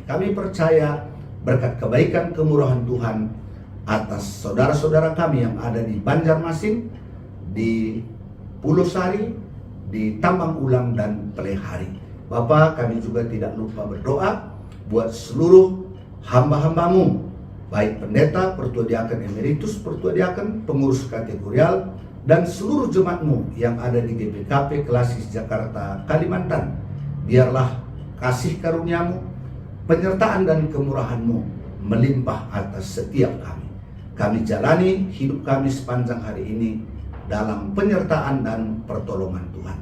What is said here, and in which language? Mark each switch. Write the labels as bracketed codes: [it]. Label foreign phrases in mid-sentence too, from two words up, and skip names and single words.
[id] Kami percaya berkat kebaikan kemurahan Tuhan atas saudara-saudara kami yang ada di Banjarmasin, di Pulau Sari, di Tambang Ulang, dan Pelehari. Bapa, kami juga tidak lupa berdoa buat seluruh hamba-hamba-Mu, baik pendeta, pertua diaken emeritus, pertua diaken, pengurus kategorial, dan seluruh jemaat-Mu yang ada di GBKP Klasis Jakarta, Kalimantan. Biarlah kasih karunia-Mu, penyertaan dan kemurahan-Mu melimpah atas setiap kami. Kami jalani hidup kami sepanjang hari ini dalam penyertaan dan pertolongan Tuhan.